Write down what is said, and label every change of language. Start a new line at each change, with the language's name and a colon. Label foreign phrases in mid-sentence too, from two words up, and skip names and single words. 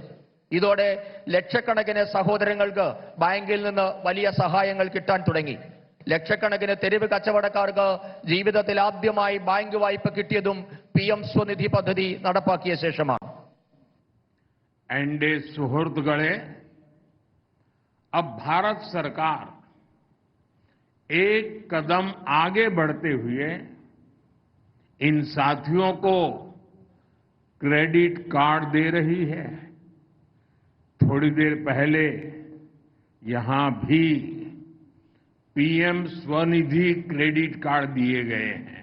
Malayalam: ഇതോടെ ലക്ഷക്കണക്കിന് സഹോദരങ്ങൾക്ക് ബാങ്കിൽ നിന്ന് വലിയ സഹായങ്ങൾ കിട്ടാൻ തുടങ്ങി. ലക്ഷക്കണക്കിന് തെരുവ് കച്ചവടക്കാർക്ക് ജീവിതത്തിൽ ആദ്യമായി ബാങ്ക് വായ്പ കിട്ടിയതും പീഎം സ്വനിധി പദ്ധതി നടപ്പാക്കിയ ശേഷമാണ്. എന്റെ സുഹൃത്തുക്കളെ,
Hindi: अब भारत सरकार एक कदम आगे बढ़ते हुए इन साथियों को
English: credit card
Hindi: दे रही है। थोड़ी देर पहले यहां भी पीएम स्वनिधि
English: credit card
Hindi: दिए गए हैं।